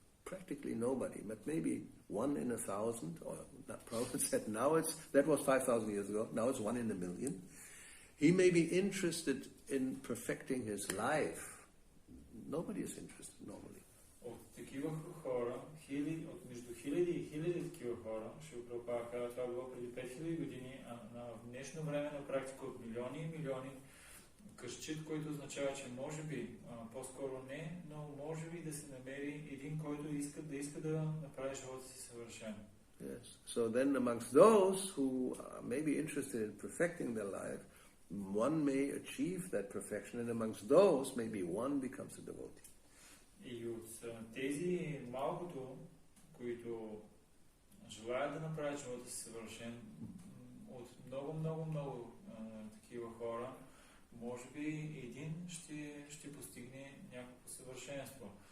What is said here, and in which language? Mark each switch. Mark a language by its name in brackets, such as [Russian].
[English] Practically nobody, but maybe 1 in 1,000, or Prabhupada said that was 5,000 years ago, now it's 1 in 1,000,000. He may be interested in perfecting his life. Nobody is interested normally. [Bulgarian] От такива хора, между хиляди и хиляди такива хора, ще Прабхупада казва, това било преди 5000 години, а в днешно време на практика от милиони и милиони, къщит, който означава, че може би, по-скоро не, но може би да се намери един, който иска да направи живота си съвършен. [English] Yes. So then amongst those who may be interested in perfecting their life, one may achieve that perfection, and amongst those maybe one becomes a devotee. [Bulgarian] И от тези малкото, които желаят да направят живота си съвършен, от много такива хора, може би един ще постигне някакво съвършенство.